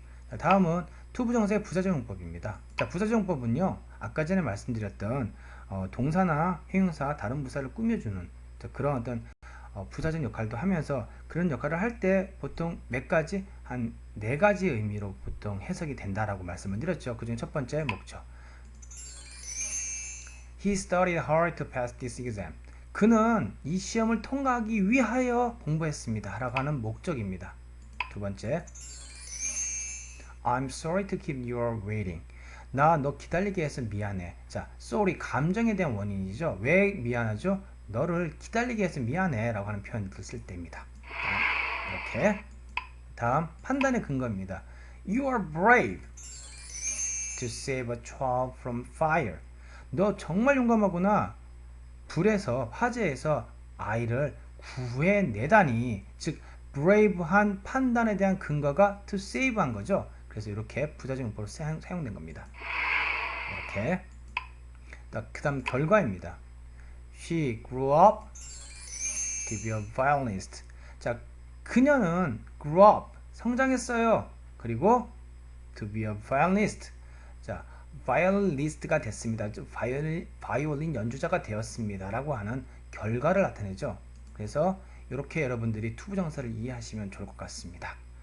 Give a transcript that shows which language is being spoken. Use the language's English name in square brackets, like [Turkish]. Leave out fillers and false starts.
[Korean] 자, 다음은 투부정사의 부사적용법입니다. 자, 부사적용법은요, 아까 전에 말씀드렸던 동사나 형용사, 다른 부사를 꾸며주는 그런 어떤 부사적 역할도 하면서, 그런 역할을 할 때 보통 몇 가지, 한 4가지 의미로 보통 해석이 된다라고 말씀을 드렸죠. 그 중에 첫 번째 목적. [English] He studied hard to pass this exam. [Korean] 그는 이 시험을 통과하기 위하여 공부했습니다 라고 하는 목적입니다. 두 번째, [English] I'm sorry to keep you waiting. [Korean] 나 너 기다리게 해서 미안해. 자, sorry, 감정에 대한 원인이죠. 왜 미안하죠? 너를 기다리게 해서 미안해 라고 하는 표현을 쓸 때입니다. 이렇게. 다음, 판단의 근거입니다. [English] You are brave to save a child from fire. [Korean] 너 정말 용감하구나. 불에서, 화재에서 아이를 구해내다니. 즉, brave한 판단에 대한 근거가 to save한 거죠. 그래서 이렇게 부사적용법으로 사용된 겁니다. 이렇게. 그 다음 결과입니다. [English] She grew up to be a violinist. [Korean] 자, 그녀는 grew up, 성장했어요. 그리고 [English] to be a violinist. [Korean] 자, violinist가 됐습니다. 바이올린 연주자가 되었습니다 라고 하는 결과를 나타내죠. 그래서 이렇게 여러분들이 투부정사를 이해하시면 좋을 것 같습니다.